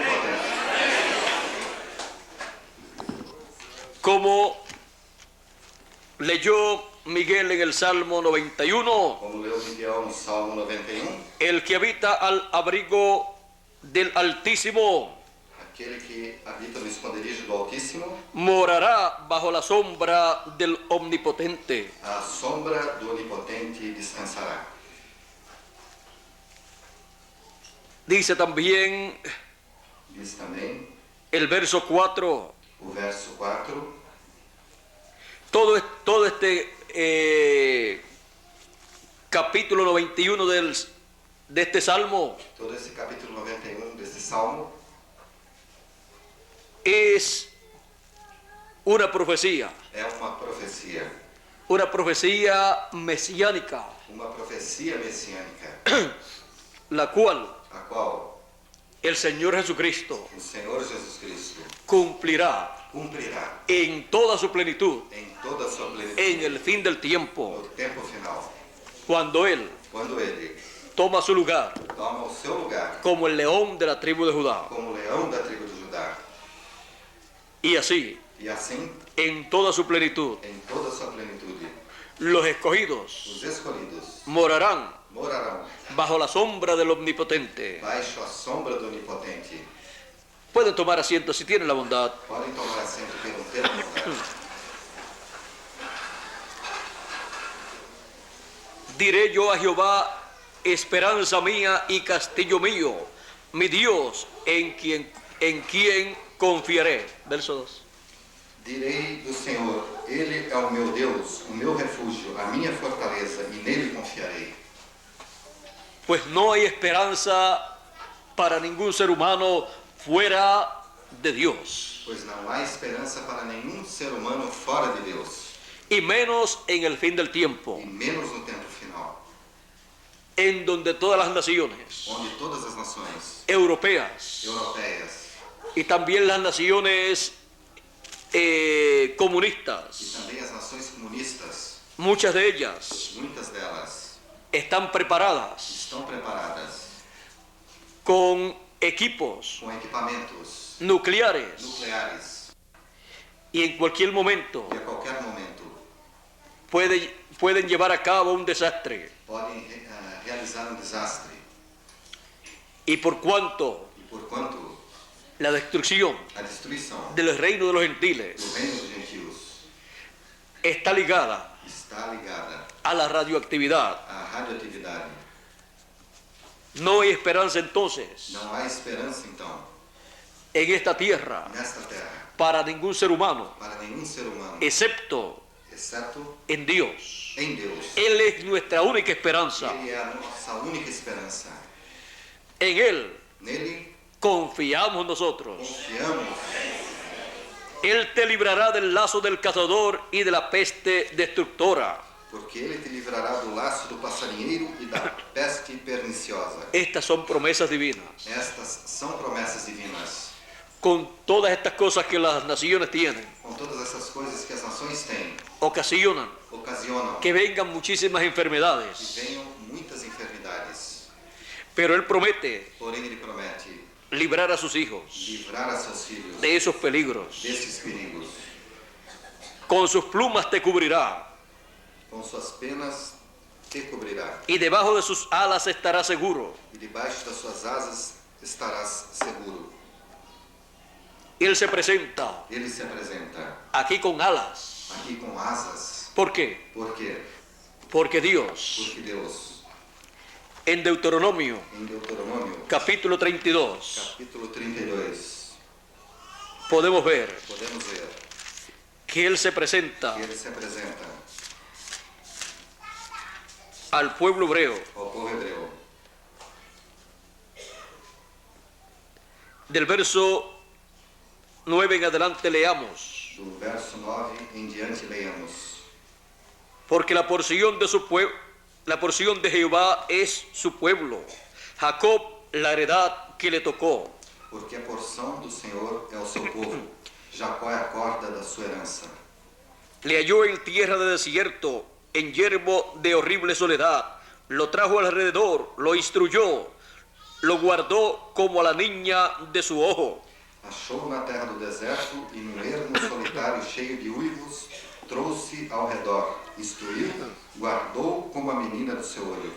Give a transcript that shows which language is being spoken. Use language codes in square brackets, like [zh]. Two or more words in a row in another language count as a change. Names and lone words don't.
[es] Como leyó Miguel en el Salmo 91, [pt] Como leu Miguel no Salmo 91, [es] el que habita al abrigo del Altísimo [pt] aquele que habita no esconderijo do Altíssimo, [es] morará bajo la sombra del Omnipotente. [pt] à sombra do Onipotente descansará. [es] Dice también [pt] Diz também [es] el verso 4, [pt] o verso 4, [es] todo este capítulo 91 de este salmo [pt] todo esse capítulo 91 desse Salmo [es] es una profecía mesiánica, [pt] uma profecia messiânica, [es] la cual [pt] a qual [es] el Señor Jesucristo [pt] o Senhor Jesus Cristo [es] cumplirá [pt] cumprirá [es] en toda su plenitud [pt] em toda a sua plenitude [es] en el fin del tiempo, [pt] no tempo final, [es] cuando Él [pt] quando ele [es] toma su lugar [pt] toma o seu lugar [es] como el león de la tribu de Judá. [pt] como leão da tribo de Judá. [es] Y así, [pt] E assim, [es] en toda su plenitud, [pt] em toda a sua plenitude, [es] los escogidos [pt] os escolhidos [es] morarán [pt] morarão [es] bajo la sombra del Omnipotente. [pt] baixo a sombra do Onipotente. [es] Pueden tomar asiento si tienen la bondad. [pt] Podem tomar assento pelo tempo. [es] Diré yo a Jehová, esperanza mía y castillo mío, mi Dios en quien confiaré. Verso 2. [pt] Direi do Senhor, Ele é o meu Deus, o meu refúgio, a minha fortaleza, e nele confiarei. [es] Pues no hay esperanza para ningún ser humano fuera de Dios, [pt] Pois não há esperança para nenhum ser humano fora de Deus, [es] y menos en el fin del tiempo, [pt] e menos no tempo final, [es] en donde todas las naciones [pt] onde todas as nações [es] europeas [pt] europeias [es] y también las naciones [pt] e [es] comunistas, [pt] também as nações comunistas, [es] muchas de ellas [pt] muitas delas [es] están preparadas [pt] estão preparadas [es] con equipos [pt] com equipamentos [es] nucleares [pt] nucleares [es] y en cualquier momento [pt] e a qualquer momento [es] pueden llevar a cabo un desastre. [pt] podem realizar desastre. [es] Y por cuanto [pt] E porquanto [es] la destrucción [pt] a destruição [es] del reino de los [pt] do [es] gentiles [pt] reino dos gentios [es] está ligada [pt] está ligada [es] a la radioactividad, [pt] à radioatividade, [es] no hay esperanza entonces [pt] não há esperança então [es] en esta tierra [pt] nesta terra [es] para ningún ser humano, [pt] para nenhum ser humano, [es] excepto [pt] exceto [es] en Dios. [pt] em Deus. [es] Él es nuestra única esperanza. [pt] Ele é a nossa única esperança. [es] En Él [pt] Nele [es] confiamos nosotros. [pt] confiamos. [es] Él te librará del lazo del cazador y de la peste destructora. [pt] Porque Ele te livrará do laço do passarinheiro e da peste perniciosa. [es] Estas son promesas divinas. [pt] Estas são promessas divinas. [es] Con todas estas cosas que las naciones tienen, [pt] Com todas essas coisas que as nações têm, [es] ocasionam [pt] ocasionam [es] que vengan muchísimas [pt] que [es] enfermedades. [pt] venham muitas enfermidades. [es] Pero Él promete [pt] Porém, Ele promete [es] librar a sus hijos [pt] livrar a seus filhos [es] de esos peligros. [pt] desses perigos. [es] Con sus plumas te cubrirá [pt] Com suas penas te cobrirá. [es] y debajo de sus alas estarás seguro. [pt] E debaixo das suas asas estarás seguro. [es] Él se presenta [pt] Ele se apresenta [es] aquí con alas. [pt] aqui com asas. [es] ¿Por qué? [pt] Por quê? [es] Porque Dios, [pt] Porque Deus, [es] en Deuteronomio, [pt] em Deuteronômio, [es] capítulo 32, [pt] capítulo 32, [es] podemos ver [pt] podemos ver [es] que Él se presenta [pt] que Ele se apresenta [es] al pueblo hebreo [pt] ao povo hebreu [es] Del verso 9 en adelante leamos. [pt] Do verso 9 em diante leamos. [es] Porque la porción de Jehová es su pueblo, Jacob la heredad que le tocó. [pt] Porque a porção do Senhor é o seu povo, Jacó é a corda da sua herança. [es] Le halló en tierra de desierto, en yermo de horrible soledad. Lo trajo alrededor, lo instruyó, lo guardó como a la niña de su ojo. [pt] Achou na terra do deserto e num ermo solitário cheio de uivos, trouxe ao redor, instruiu, guardou como a menina do seu olho.